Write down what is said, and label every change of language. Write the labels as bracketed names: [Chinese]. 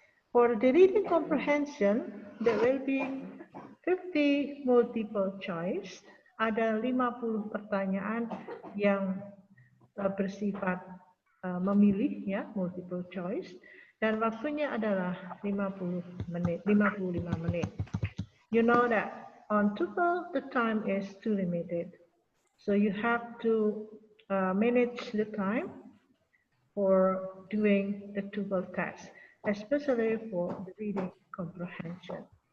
[English] For the reading comprehension, there will be 50 multiple choice. [Indonesian] Ada 50 pertanyaan yang bersifat memilih ya, multiple choice, dan waktunya adalah 55 menit. [English] You know that on TOEFL the time is too limited, so you have to manage the time for doing the TOEFL test, especially for the reading comprehension.